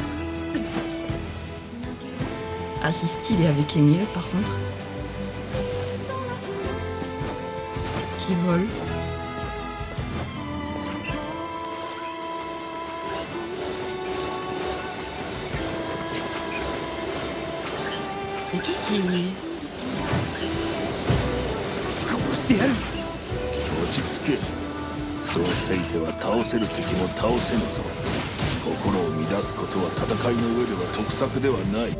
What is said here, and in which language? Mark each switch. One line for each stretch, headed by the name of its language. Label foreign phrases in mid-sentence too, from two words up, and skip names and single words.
French: Ah, c'est stylé avec Émile, par contre. Qui vole. Et qui
Japanese: 殺してやる。落ち着け。そうせいては倒せる敵も倒せぬぞ。心を乱すことは戦いの上では得策ではない。